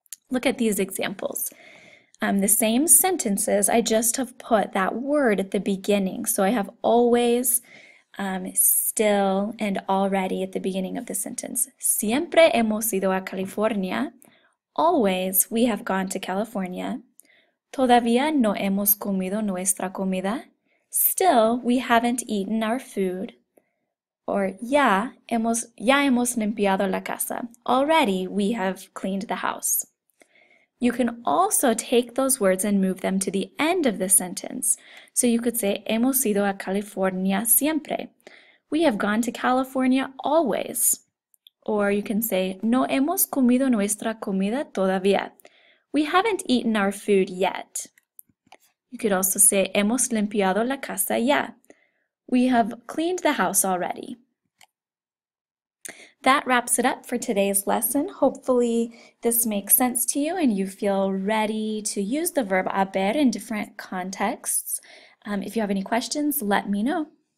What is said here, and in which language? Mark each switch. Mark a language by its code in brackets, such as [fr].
[en] Look at these examples. The same sentences, I just have put that word at the beginning. So I have always, still, and already at the beginning of the sentence. [es] Siempre hemos ido a California. [en] Always we have gone to California. [es] Todavía no hemos comido nuestra comida. [en] Still we haven't eaten our food. Or [es] ya hemos limpiado la casa. [en] Already we have cleaned the house. You can also take those words and move them to the end of the sentence. So you could say, [es] hemos ido a California siempre. [en] We have gone to California always. Or you can say, [es] no hemos comido nuestra comida todavía. [en] We haven't eaten our food yet. You could also say, [es] hemos limpiado la casa ya. [en] We have cleaned the house already. That wraps it up for today's lesson. Hopefully this makes sense to you and you feel ready to use the verb haber in different contexts. If you have any questions, let me know.